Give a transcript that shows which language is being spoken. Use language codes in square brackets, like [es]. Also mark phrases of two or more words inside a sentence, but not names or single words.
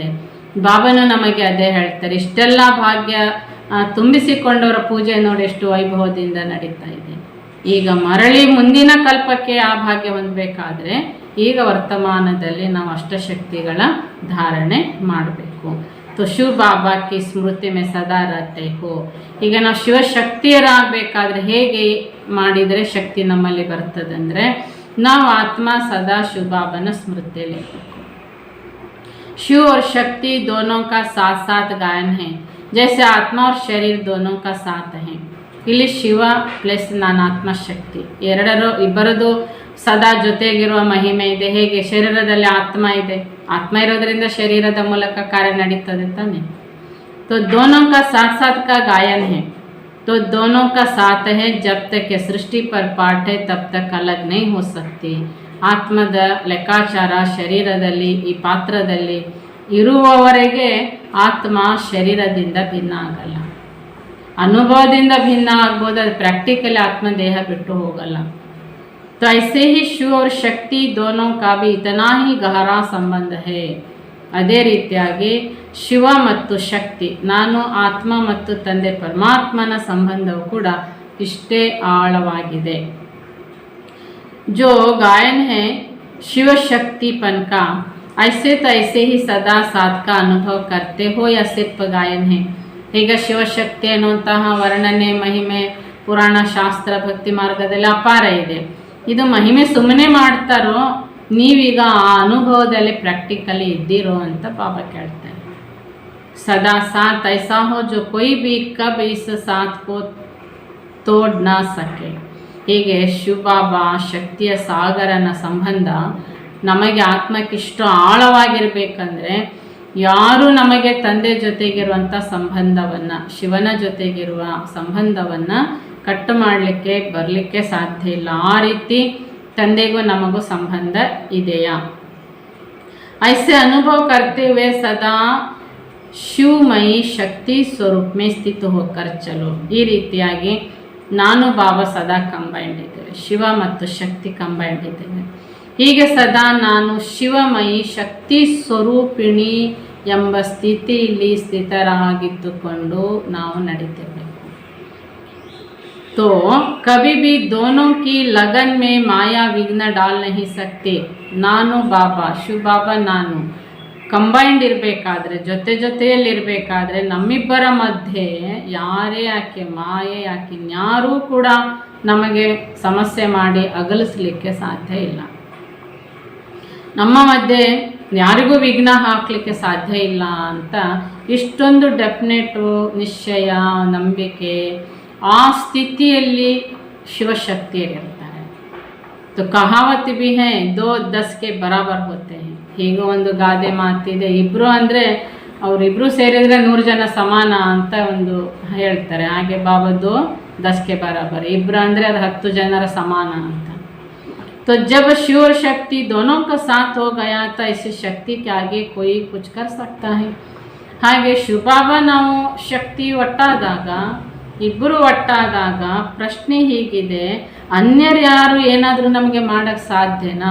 [kn] ಬಾಬನು ನಮಗೆ ಅದೇ ಹೇಳ್ತಾರೆ. ಇಷ್ಟೆಲ್ಲ ಭಾಗ್ಯ ತುಂಬಿಸಿಕೊಂಡವರ ಪೂಜೆ ನೋಡಿ ಎಷ್ಟು ವೈಭವದಿಂದ ನಡೀತಾ ಇದೆ. ಈಗ ಮರಳಿ ಮುಂದಿನ ಕಲ್ಪಕ್ಕೆ ಆ ಭಾಗ್ಯ ಹೊಂದಬೇಕಾದ್ರೆ ಈಗ ವರ್ತಮಾನದಲ್ಲಿ ನಾವು ಅಷ್ಟಶಕ್ತಿಗಳ ಧಾರಣೆ ಮಾಡಬೇಕು. [hi] तो शिव बाबा की स्मृति में सदा रहते हो. [kn] ಈಗ ನಾವು ಶಿವಶಕ್ತಿಯರಾಗಬೇಕಾದ್ರೆ ಹೇಗೆ ಮಾಡಿದರೆ ಶಕ್ತಿ ನಮ್ಮಲ್ಲಿ ಬರ್ತದೆ ಅಂದರೆ ನಾವು ಆತ್ಮ ಸದಾ ಶಿವ ಬಾಬನ ಸ್ಮೃತಿಯಲ್ಲಿ ಇರಬೇಕು. [hi] शिव और शक्ति दोनों का साथ साथ गायन है, जैसे आत्मा और शरीर दोनों का साथ है. [kn] ಇಲ್ಲಿ ಶಿವ ಪ್ಲಸ್ ನಾನಾತ್ಮ ಶಕ್ತಿ ಇಬ್ಬರದು ಸದಾ ಜೊತೆಗಿರುವ ಮಹಿಮೆ ಇದೆ. ಹೇಗೆ ಶರೀರದಲ್ಲಿ ಆತ್ಮ ಇದೆ, ಆತ್ಮ ಇರೋದ್ರಿಂದ ಶರೀರದ ಮೂಲಕ ಕಾರ್ಯ ನಡೀತದೆ ತಾನೆ. [hi] तो दोनों का साथ साथ का गायन है, तो दोनों का साथ है. जब तक सृष्टि पर पाठ है तब तक अलग नहीं हो सकती. [kn] ಆತ್ಮದ ಲೆಕ್ಕಾಚಾರ ಶರೀರದಲ್ಲಿ, ಈ ಪಾತ್ರದಲ್ಲಿ ಇರುವವರೆಗೆ ಆತ್ಮ ಶರೀರದಿಂದ ಭಿನ್ನ ಆಗಲ್ಲ. ಅನುಭವದಿಂದ ಭಿನ್ನ ಆಗ್ಬೋದು, ಅದು ಪ್ರಾಕ್ಟಿಕಲಿ ಆತ್ಮ ದೇಹ ಬಿಟ್ಟು ಹೋಗಲ್ಲ. [hi] तो ऐसे ही शिव और शक्ति दोनों का भी इतना ही गहरा संबंध है. [kn] ಅದೇ ರೀತಿಯಾಗಿ ಶಿವ ಮತ್ತು ಶಕ್ತಿ, ನಾನು ಆತ್ಮ ಮತ್ತು ತಂದೆ ಪರಮಾತ್ಮನ ಸಂಬಂಧವು ಕೂಡ ಇಷ್ಟೇ ಆಳವಾಗಿದೆ. [hi] जो गायन है शिव शक्तिपन का, ऐसे तो ऐसे ही सदा साथ का अनुभव करते हो या सिर्फ गायन है. [kn] ಈಗ ಶಿವಶಕ್ತಿ ಅನ್ನುವಂತಹ ವರ್ಣನೆ, ಮಹಿಮೆ ಪುರಾಣ, ಶಾಸ್ತ್ರ, ಭಕ್ತಿ ಮಾರ್ಗದಲ್ಲಿ ಅಪಾರ ಇದೆ. ಇದು ಮಹಿಮೆ ಸುಮ್ಮನೆ ಮಾಡ್ತಾರೋ, ನೀವೀಗ ಆ ಅನುಭವದಲ್ಲಿ ಪ್ರಾಕ್ಟಿಕಲಿ ಇದ್ದೀರೋ ಅಂತ ಬಾಬಾ ಕೇಳ್ತಾರೆ. [hi] सदा साथ ऐसा हो जो कोई भी कब इस साथ को तोड़ ना सके. [kn] ಹೀಗೆ ಶಿವಬಾಬಾ ಶಕ್ತಿಯ ಸಾಗರನ ಸಂಬಂಧ ನಮಗೆ ಆತ್ಮಕ್ಕಿಷ್ಟು ಆಳವಾಗಿರಬೇಕಂದ್ರೆ ಯಾರು ನಮಗೆ ತಂದೆ ಜೊತೆಗಿರುವಂಥ ಸಂಬಂಧವನ್ನು, ಶಿವನ ಜೊತೆಗಿರುವ ಸಂಬಂಧವನ್ನು ಕಟ್ಟು ಮಾಡಲಿಕ್ಕೆ ಬರಲಿಕ್ಕೆ ಸಾಧ್ಯ ಇಲ್ಲ. ಆ ರೀತಿ ತಂದೆಗೂ ನಮಗೂ ಸಂಬಂಧ ಇದೆಯಾ? [hi] ऐसे अनुभव करते हुए सदा शिवमयी शक्ति स्वरूप में स्थित होकर चलो. [kn] ಈ ರೀತಿಯಾಗಿ ನಾನು ಬಾಬಾ ಸದಾ ಕಂಬೈಂಡ್ ಇದ್ದೇವೆ, ಶಿವ ಮತ್ತು ಶಕ್ತಿ ಕಂಬೈಂಡ್ ಇದ್ದೇವೆ. ಹೀಗೆ ಸದಾ ನಾನು ಶಿವಮಯಿ ಶಕ್ತಿ ಸ್ವರೂಪಿಣಿ ಎಂಬ ಸ್ಥಿತಿಯಲ್ಲಿ ಸ್ಥಿತರಾಗಿದ್ದುಕೊಂಡು ನಾವು ನಡೀತೇವೆ. [hi] तो कभी भी दोनों की लगन में माया विघ्न डाल नहीं सकती। [kn] ನಾನು ಬಾಬಾ ಶಿವ ಬಾಬಾ ನಾನು ಕಂಬೈಂಡ್ ಇರಬೇಕಾದ್ರೆ, ಜೊತೆ ಜೊತೆಯಲ್ಲಿರಬೇಕಾದ್ರೆ ನಮ್ಮಿಬ್ಬರ ಮಧ್ಯೆ ಯಾರೇ ಯಾಕೆ ಮಾಯೆ ಯಾಕೆ ಇನ್ಯಾರೂ ಕೂಡ ನಮಗೆ ಸಮಸ್ಯೆ ಮಾಡಿ ಅಗಲಿಸ್ಲಿಕ್ಕೆ ಸಾಧ್ಯ ಇಲ್ಲ. ನಮ್ಮ ಮಧ್ಯೆ ಯಾರಿಗೂ ವಿಘ್ನ ಹಾಕಲಿಕ್ಕೆ ಸಾಧ್ಯ ಇಲ್ಲ ಅಂತ ಇಷ್ಟೊಂದು ಡೆಫಿನೆಟು ನಿಶ್ಚಯ ನಂಬಿಕೆ ಆ ಸ್ಥಿತಿಯಲ್ಲಿ ಶಿವಶಕ್ತಿಯಲ್ಲಿರ್ತಾರೆ. [hi] तो कहावत भी है 2 10 के बराबर होते हैं. [kn] ಹೀಗೆ ಒಂದು ಗಾದೆ ಮಾತಿದೆ, ಇಬ್ಬರು ಅಂದರೆ ಅವರಿಬ್ಬರು ಸೇರಿದರೆ 100 ಜನ ಸಮಾನ ಅಂತ ಒಂದು ಹೇಳ್ತಾರೆ. ಹಾಗೆ ಬಾಬಾದು 10 [hi] के बराबर, [kn] ಇಬ್ಬರು ಅಂದರೆ ಅದು 10 ಜನರ ಸಮಾನ ಅಂತ. [hi] तो जब शिव और शक्ति दोनों का साथ हो गया तो ऐसी शक्ति के आगे कोई कुछ कर सकता है. [kn] ಹಾಗೆ ಶಿವಬಾಬಾ ನಾವು ಶಕ್ತಿ ಒಟ್ಟಾದಾಗ, ಇಬ್ಬರು ಒಟ್ಟಾದಾಗ ಪ್ರಶ್ನೆ ಹೀಗಿದೆ, ಅನ್ಯರು ಯಾರು ಏನಾದರೂ ನಮಗೆ ಮಾಡೋಕ್ಕೆ ಸಾಧ್ಯನಾ?